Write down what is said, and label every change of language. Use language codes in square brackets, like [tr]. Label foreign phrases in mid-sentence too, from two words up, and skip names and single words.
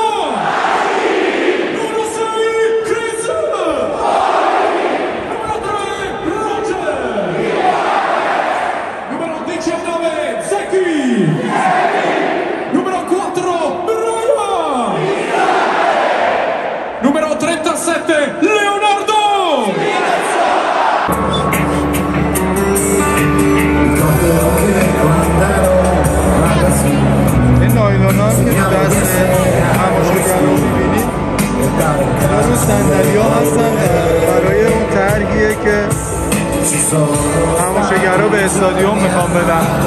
[it] Numero 6, Chris! Numero 3, Roger! Numero 19, Zeki! Numero 4, Brian! Numero 37, Leonardo! [fa] این نایلونا که تو دست تماشاگرها می‌بینید اینا رو صندلی‌ها هستن برای اون طرحیه که تماشاگرها به استادیوم میخوان بدن.